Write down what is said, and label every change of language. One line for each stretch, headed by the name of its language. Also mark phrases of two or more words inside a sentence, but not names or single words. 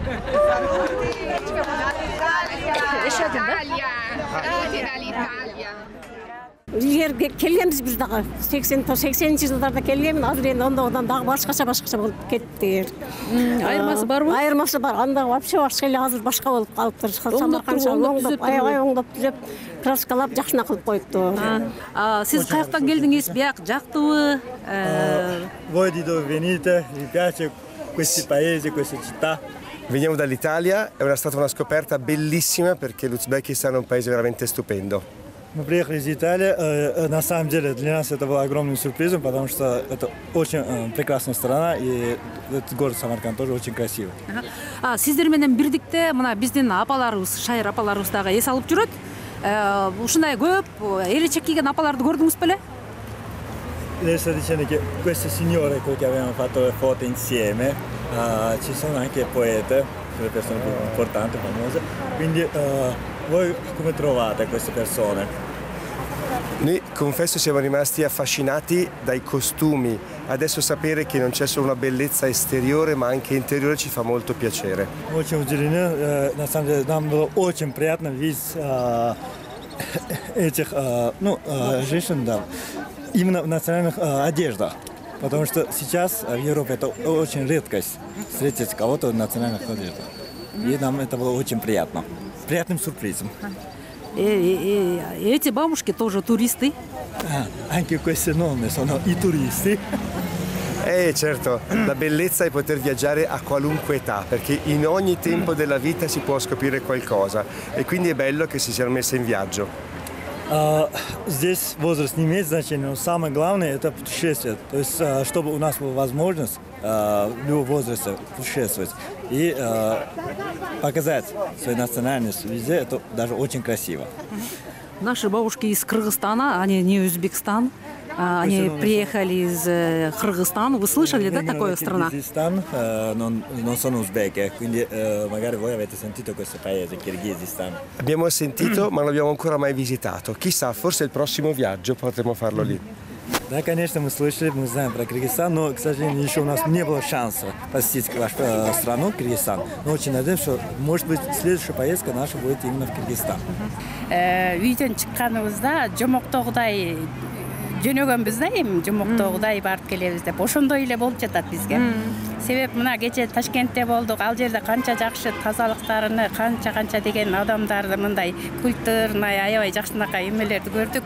Kyrgyz: Илгери келгенбиз биз дагы 80-80 жылдарда келгенмин, азыр эми ондогудан дагы башкача болуп кетти. Айырмасы барбы? Айырмасы бар. Анда вообще башка эле, азыр башка болуп калыптыр. Самарканд оңдоп, аябай оңдоп түзөп, краскалап жакшына кылып коюпту. Сиз каяктан келдиңиз? Бияк жактыбы?
Italian: Voi di dove venite? Vi piace questi paesi, queste città? Veniamo dall'Italia, è stata una scoperta bellissima perché l'Uzbekistan è un paese veramente stupendo.
Russian: Мы приехали из Италии. На самом деле для нас это было огромным сюрпризом, потому что это очень прекрасная страна, и этот город Самарканд тоже очень красивый.
Kyrgyz: Сиздер менен бирдикте мына биздин апаларыбыз, шайыр апаларыбыз дагы эс алып жүрөт. Ушундай көп элечек кийген апаларды көрдүңүз беле?
Italian: Lei sta dicendo che queste signore che abbiamo fatto le foto insieme, ci sono anche poete, le persone più importanti, famose. Quindi voi come trovate queste persone? Noi, confesso, siamo rimasti affascinati dai costumi. Adesso sapere che non c'è solo una bellezza esteriore, ma anche interiore ci fa molto piacere.
Russian: Очень удивлены. На самом деле нам было очень приятно видеть этих женщин, да, именно в национальных одеждах. Потому что сейчас в Европе это очень редкость встретить кого-то в национальных одеждах. И нам это было очень приятно. Приятным сюрпризом. Эти бабушки тоже туристы?
Italian: Anche queste nonne sono i turisti. Certo, la bellezza è poter viaggiare a qualunque età, perché in ogni tempo della vita si può scoprire qualcosa e quindi è bello che si siano messe in viaggio.
Russian: Здесь возраст не имеет значения, но самое главное это путешествие. То есть, чтобы у нас была возможность в любом возрасте путешествовать и показать свою национальность везде, это даже очень красиво. Наши бабушки из Кыргызстана, они не Узбекистан, они приехали из Кыргызстана. Вы слышали, да, такая страна? Киргизстан,
Italian: non sono uzbeke, quindi magari voi avete sentito questo paese, Kirghizistan. Abbiamo sentito, ma non l'abbiamo ancora mai visitato. Chissà, forse il prossimo viaggio potremo farlo lì.
Russian: Да, конечно, мы слышали, мы знаем про Киргизстан, но, к сожалению, еще у нас не было шанса посетить вашу страну, Киргизстан. Но очень надеемся, что, может быть, следующая поездка наша будет именно в Киргизстан.
Kyrgyz: Үйдөн чыкканыбызда жомоктогудай жөнөгөнбүз да, эми жомоктогудай барып келебиз деп ошондой эле болуп жатат бизге. Себеп мына кече Ташкентте болдук, ал жерде канча жакшы тазалыктарыны, канча деген адамдарды мындай культурный аябай жакшынакай эмелерди көрдүк.